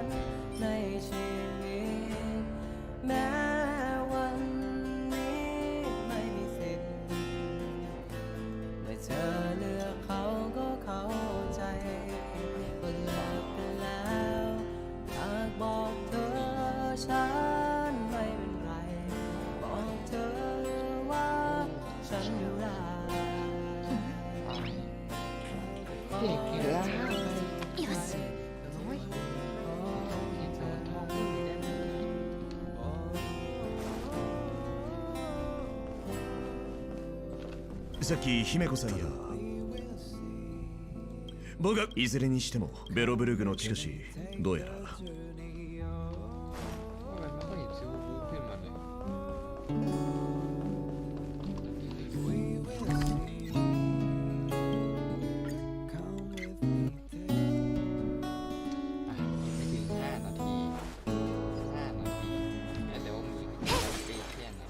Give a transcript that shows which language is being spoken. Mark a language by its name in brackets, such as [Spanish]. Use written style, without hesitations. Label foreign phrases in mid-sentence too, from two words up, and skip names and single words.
[Thai] ในชีวิตแม้วันนี้ไม่มีสิทธิ์เมื่อเธอเลือกเขาก็เข้าใจว่าเลิกกันแล้วอยากบอกเธอฉันไม่เป็นไรบอกเธอว่าฉันอยู่ได้ เด็กอีกแล้ว [Japanese] よしさっき姫子さんや僕がいずれにしてもベロブルグの地下紙どうやら [Thai] ว่ามันไม่ค่อยเห็นซิลวูขึ้นมาเลยอ่ะไม่ถึง5 นาที 5 นาทีแล้วมือตีแค่นั้น